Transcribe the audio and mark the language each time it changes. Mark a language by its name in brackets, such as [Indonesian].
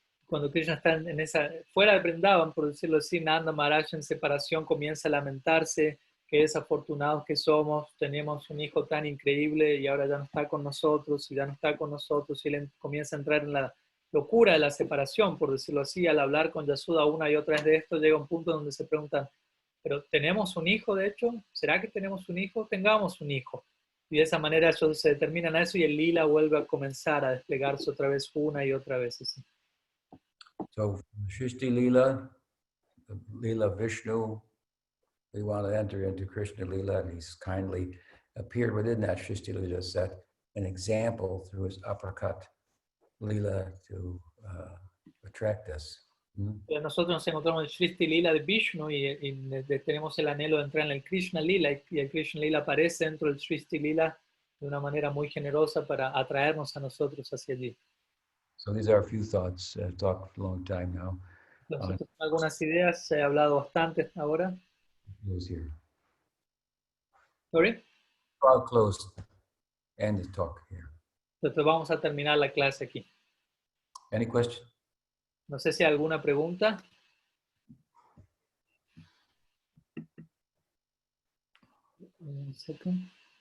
[Spanish] Cuando Krishna está fuera de Brindavan, por decirlo así, Nanda Maharaj en separación comienza a lamentarse, que desafortunados que somos, tenemos un hijo tan increíble y ahora ya no está con nosotros, y ya no está con nosotros, y él comienza a entrar en la locura de la separación, por decirlo así. Al hablar con Yasuda una y otra vez de esto, llega un punto donde se preguntan, ¿pero tenemos un hijo de hecho? ¿Será que tenemos un hijo? Tengamos un hijo. Y de esa manera ellos se determinan a eso y el lila vuelve a comenzar a desplegarse otra vez una y otra vez. Así. [English] So, Shrishti Lila, the Lila Vishnu, we want to enter into Krishna Lila, and he's kindly appeared within that Shrishti Lila, set an example through his uppercut Lila to attract us. [Spanish] Nosotros nos encontramos en el Shrishti Lila de Vishnu y tenemos el anhelo de entrar en el Krishna Lila, y el Krishna Lila aparece dentro del Shrishti Lila de una manera muy generosa para atraernos a nosotros hacia allí. [English] So these are a few thoughts. I've talked a long time now. [Spanish] Entonces, algunas ideas, he hablado bastante ahora. [English] Close here. Sorry? I'll close and the talk here. [Spanish] Entonces vamos a terminar la clase aquí. [English] Any questions? [Spanish] No sé si hay alguna pregunta. Un segundo.